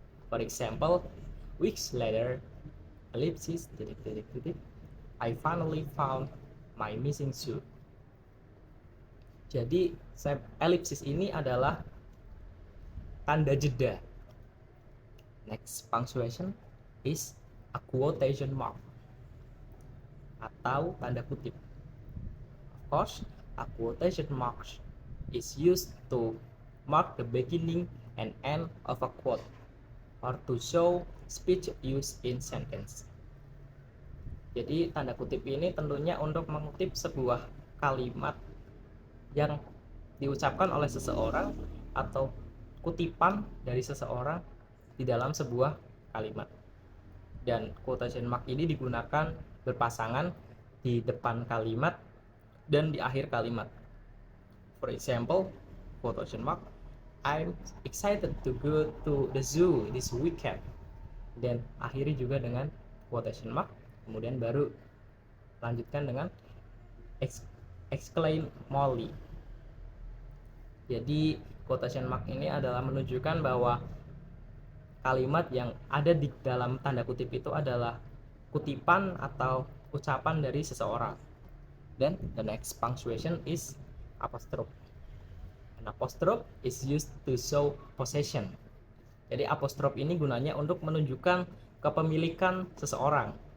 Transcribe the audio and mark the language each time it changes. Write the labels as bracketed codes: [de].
[en] For example, weeks later, ellipsis, I finally found my missing shoe. [id] Jadi ellipsis ini adalah tanda jeda. [en] Next punctuation is a quotation mark [id] atau tanda kutip. [en] Of course, a quotation mark is used to mark the beginning and end of a quote or to show speech used in sentence. [id] Jadi tanda kutip ini tentunya untuk mengutip sebuah kalimat yang diucapkan oleh seseorang atau kutipan dari seseorang di dalam sebuah kalimat. Dan quotation mark ini digunakan berpasangan di depan kalimat dan di akhir kalimat. [en] For example, quotation mark, I'm excited to go to the zoo this weekend. [id] Dan akhiri juga dengan quotation mark, kemudian baru lanjutkan dengan exclaim Molly. Jadi quotation mark ini adalah menunjukkan bahwa kalimat yang ada di dalam tanda kutip itu adalah kutipan atau ucapan dari seseorang. [en] Then the next punctuation is apostrophe. An apostrophe is used to show possession. [id] Jadi apostrophe ini gunanya untuk menunjukkan kepemilikan seseorang.